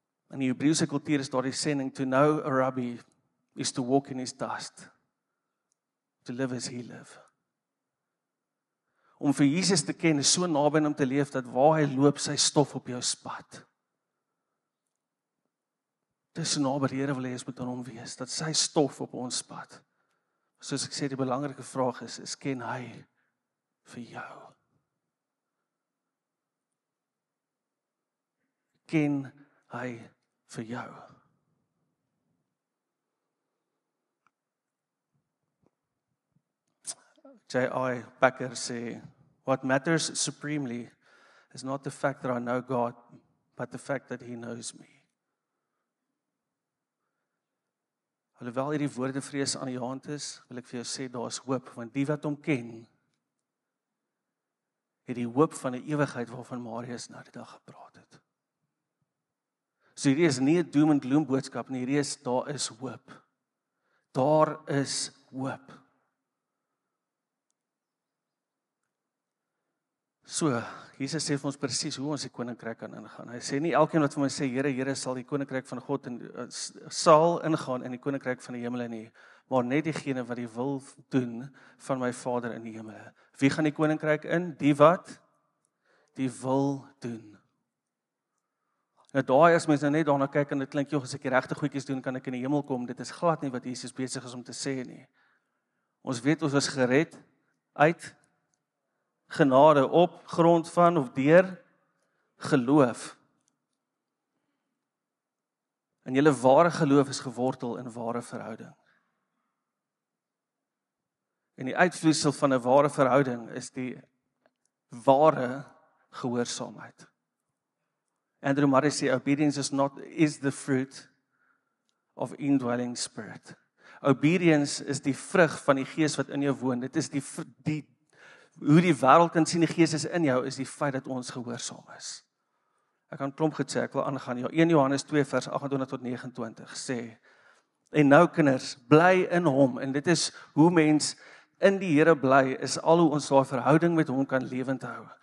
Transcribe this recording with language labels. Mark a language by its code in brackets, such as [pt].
[af] In die Hebreëse kultuur is daar die sending, [en] to know a rabbi is to walk in his dust, to live as he live. [af] Om vir Jesus te ken is so naby aan hom te leef, dat waar hy loop, sy stof op jou spat. Dit is so naby die Here wil hê ons moet aan hom wees, dat sy stof op ons spat. Soos ek sê, die belangrike vraag is ken hy vir jou? Ken hy vir jou? J.I. [en] Packer sê, what matters supremely is not the fact that I know God, but the fact that he knows me. [af] Alhoewel hierdie woorde vrees aan die hand is, wil ek vir jou sê, daar is hoop, want die wat hom ken, het die hoop van 'n ewigheid waarvan Marius nou die dag gepraat het. So hierdie is nie 'n [en] doom and gloom [af] boodskap nie, hierdie is, daar is hoop. Daar is hoop. So, Jesus sê vir ons presies hoe ons die koninkryk kan ingaan. Hy sê nie elkeen wat vir my sê, Here, Here, sal die koninkryk van God sal ingaan in die koninkryk van die hemele nie, maar net diegene wat die wil doen van my Vader in die hemele. Wie gaan die koninkryk in? Die wat die wil doen. Nou daai as mens nou net daarna kyk en dit klink, joh, as ek die regte goedjies doen, kan ek in die hemel kom. Dit is glad nie wat Jesus besig is om te sê nie. Ons weet ons is gered uit genade op grond van of deur geloof. En julle ware geloof is gewortel in ware verhouding. En die uitvloeisel van 'n ware verhouding is die ware gehoorsaamheid. [en] Andrew Murray sê, obedience is the fruit of indwelling spirit. [af] Obedience is die vrug van die Gees wat in jou woon. Dit is hoe die wêreld kan sien die Gees is in jou, is die feit dat ons gehoorsaam is. Ek kan klomp goed sê, ek wil aangaan. 1 Johannes 2 vers 28 tot 29 sê, en nou kinders, bly in hom, en dit is hoe mens in die Here bly, is al hoe ons daai verhouding met hom kan lewend hou.